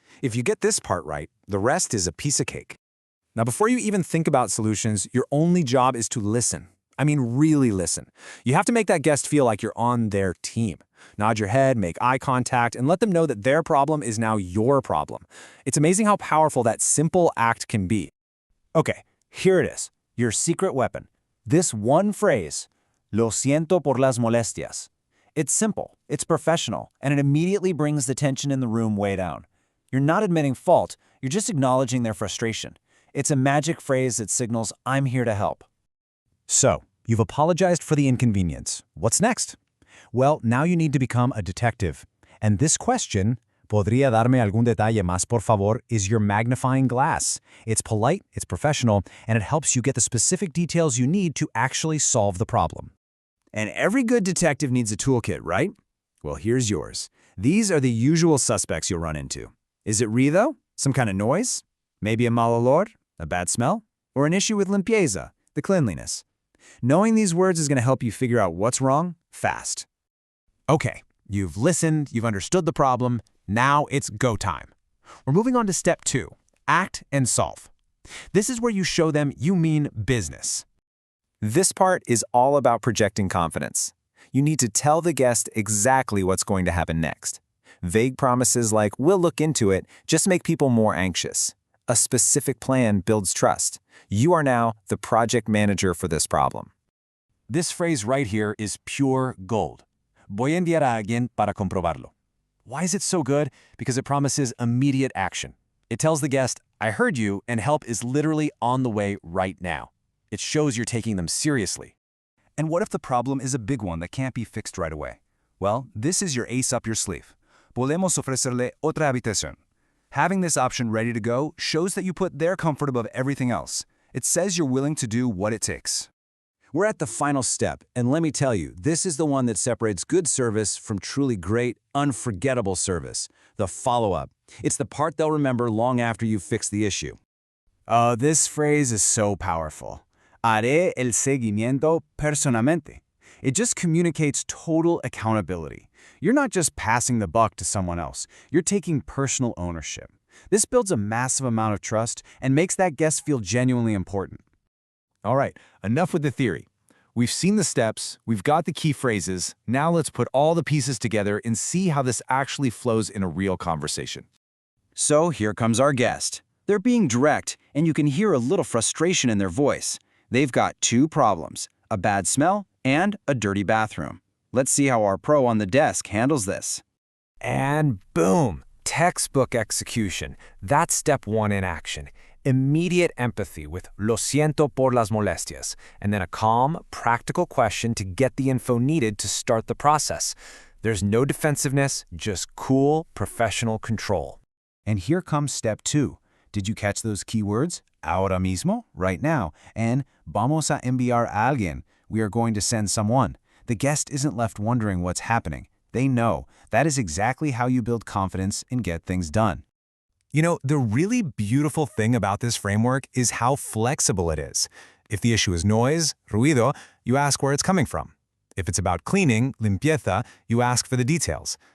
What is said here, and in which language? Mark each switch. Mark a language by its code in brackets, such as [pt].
[en] If you get this part right, the rest is a piece of cake. Now, before you even think about solutions, your only job is to listen. I mean, really listen. You have to make that guest feel like you're on their team. Nod your head, make eye contact, and let them know that their problem is now your problem. It's amazing how powerful that simple act can be. Okay, here it is, your secret weapon. This one phrase, lo siento por las molestias. It's simple, it's professional, and it immediately brings the tension in the room way down. You're not admitting fault, you're just acknowledging their frustration. It's a magic phrase that signals, I'm here to help. So, you've apologized for the inconvenience. What's next? Well, now you need to become a detective. And this question, ¿podría darme algún detalle más por favor, is your magnifying glass. It's polite, it's professional, and it helps you get the specific details you need to actually solve the problem. And every good detective needs a toolkit, right? Well, here's yours. These are the usual suspects you'll run into. Is it ruido? Some kind of noise? Maybe a mal olor? A bad smell? Or an issue with limpieza, the cleanliness? Knowing these words is going to help you figure out what's wrong fast. Okay, you've listened, you've understood the problem, now it's go time. We're moving on to step 2, act and solve. This is where you show them you mean business. This part is all about projecting confidence. You need to tell the guest exactly what's going to happen next. Vague promises like, we'll look into it, just make people more anxious. A specific plan builds trust. You are now the project manager for this problem. This phrase right here is pure gold. [es] Voy a enviar a alguien para comprobarlo. [en] Why is it so good? Because it promises immediate action. It tells the guest, I heard you, and help is literally on the way right now. It shows you're taking them seriously. And what if the problem is a big one that can't be fixed right away? Well, this is your ace up your sleeve. [es] Podemos ofrecerle otra habitación. [en] Having this option ready to go shows that you put their comfort above everything else. It says you're willing to do what it takes. We're at the final step, and let me tell you, this is the one that separates good service from truly great, unforgettable service. The follow-up. It's the part they'll remember long after you've fixed the issue. Oh, this phrase is so powerful. [es] Haré el seguimiento personalmente. [en] It just communicates total accountability. You're not just passing the buck to someone else. You're taking personal ownership. This builds a massive amount of trust and makes that guest feel genuinely important. All right, enough with the theory. We've seen the steps, we've got the key phrases. Now let's put all the pieces together and see how this actually flows in a real conversation. So here comes our guest. They're being direct, and you can hear a little frustration in their voice. They've got 2 problems, a bad smell and a dirty bathroom. Let's see how our pro on the desk handles this. And boom, textbook execution. That's step 1 in action. Immediate empathy with lo siento por las molestias, and then a calm, practical question to get the info needed to start the process. There's no defensiveness, just cool, professional control. And here comes step 2. Did you catch those keywords? [es] Ahora mismo, right now, and vamos a enviar a alguien. [en] We are going to send someone. The guest isn't left wondering what's happening. They know. That is exactly how you build confidence and get things done. You know, the really beautiful thing about this framework is how flexible it is. If the issue is noise, ruido, you ask where it's coming from. If it's about cleaning, limpieza, you ask for the details.